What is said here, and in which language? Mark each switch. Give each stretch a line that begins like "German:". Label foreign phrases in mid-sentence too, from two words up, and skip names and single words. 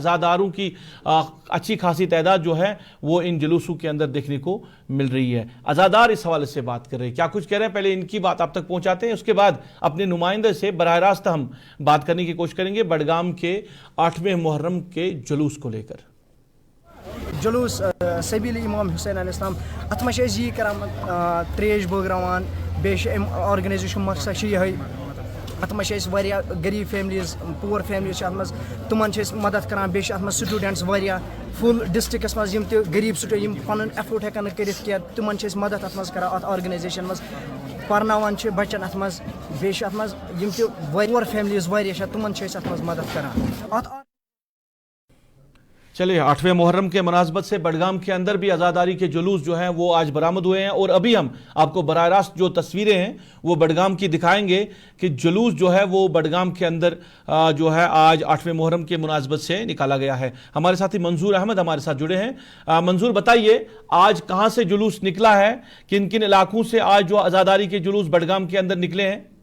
Urdu: آزاداروں کی اچھی خاصی تعداد جو ہے وہ ان جلوسوں کے اندر دیکھنے کو مل رہی ہے. آزادار اس حوالے سے بات کر رہے ہیں، کیا کچھ کہہ رہے ہیں، پہلے انکی بات آپ تک پہنچاتے ہیں، اس کے بعد اپنے نمائندے سے براہ راست ہم بات کرنے کی کوشش کریں گے بڈگام کے 8ویں محرم کے جلوس کو لیکر.
Kashmiri: जुलूस सबील इमाम हुसैन अलैहिस्सलाम अत मे यी करान त्रेश बगरावान बेश ऑर्गेनाइजेशन मकसद यही अत मे गरीब फैमिलीज
English: poor families
Kashmiri: अत तुमन मदद करान, बेश अत स्टूडेंट्स
English: full districts
Kashmiri: मज गरीब स्टूडेंट पन एफोर्ड हेकान करित क्या तुमन मदद अत मज करान, अत ऑर्गेनाइजेशन मज परनावान बच्चन अत मज बेश अत मज
English: poor families
Kashmiri: तुमन अत मज मदद करान।
Urdu: چلیے، 8ویں محرم کے مناسبت سے بڈگام کے اندر بھی آزاداری کے جلوس جو ہیں وہ آج برآمد ہوئے ہیں اور ابھی ہم آپ کو براہ راست جو تصویریں ہیں وہ بڈگام کی دکھائیں گے کہ جلوس جو ہے وہ بڈگام کے اندر جو ہے آج 8ویں محرم کے مناسبت سے نکالا گیا ہے. ہمارے ساتھی منظور احمد ہمارے ساتھ جڑے ہیں۔ منظور، بتائیے آج کہاں سے جلوس نکلا ہے، کن کن علاقوں سے آج جو آزاداری کے جلوس بڈگام کے اندر نکلے ہیں?